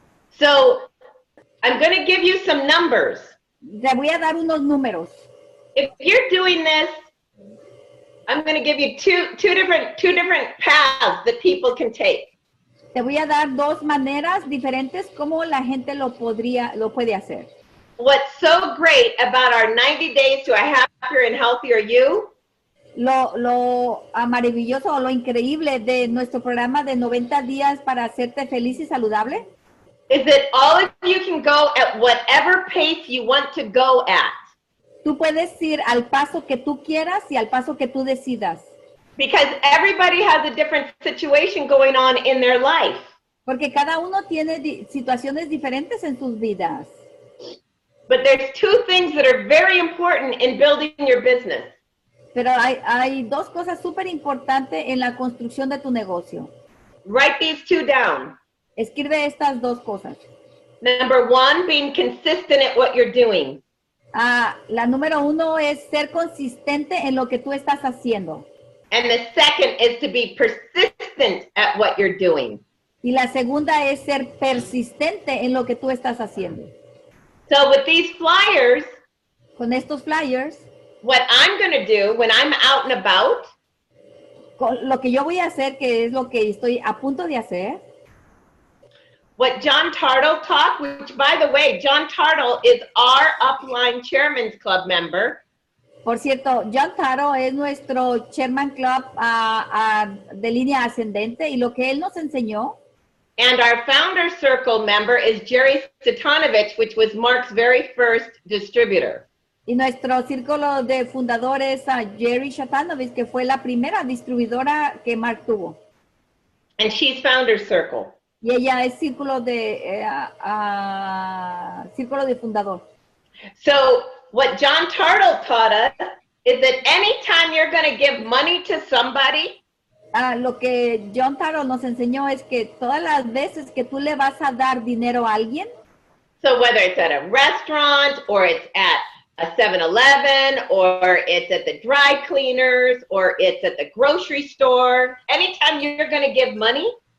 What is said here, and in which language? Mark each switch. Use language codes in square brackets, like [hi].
[en] So I'm going to give you some numbers. [es] Le voy a dar unos números. [en] If you're doing this, I'm going to give you two different paths that people take. [es] Te voy a dar dos maneras diferentes como la gente lo puede hacer. [en] What's so great about our 90 days to a happier and healthier you [es] Lo maravilloso o lo increíble de nuestro programa de 90 días para hacerte feliz y saludable [en] is that all of you can go at whatever pace you want to go at. [es] tú puedes ir al paso que tú quieras y al paso que tú decidas. [en] Because everybody has a different situation going on in their life. [es] Porque cada uno tiene situaciones diferentes en sus vidas. [en] But there's two things that are very important in building your business. [es] Pero hay dos cosas súper importantes en la construcción de tu negocio. [en] Write these two down. [es] Escribe estas dos cosas. [en] Number one, being consistent at what you're doing. [es] La número uno es ser consistente en lo que tú estás haciendo. [en] And the second is to be persistent at what you're doing. [es] Y la segunda es ser persistente en lo que tú estás haciendo. [en] So with these flyers, [es] Con estos flyers, [en] what I'm going to do when I'm out and about [es] lo que yo voy a hacer, que es lo que estoy a punto de hacer, [en] what John Tartle taught, which by the way, John Tartle is our Upline Chairman's Club member. [es] por cierto, John Taro es nuestro Chairman Club de línea ascendente y lo que él nos enseñó. [en] And our Founder Circle member is Jerry Satanovich, which was Mark's very first distributor. [es] Y nuestro círculo de fundadores a Jerry Shatanovich, que fue la primera distribuidora que Mark tuvo. [en] And she's Founder Circle. [es] Y ella es círculo de fundador. [en] So what John Tartle taught us is that anytime you're going to give money to somebody, [es] Lo que John Taro nos enseñó es que todas las veces que tú le vas a dar dinero a alguien, [en] so whether it's at a restaurant or it's at a 7-Eleven or it's at the dry cleaners or it's at the grocery store, anytime you're going to give money,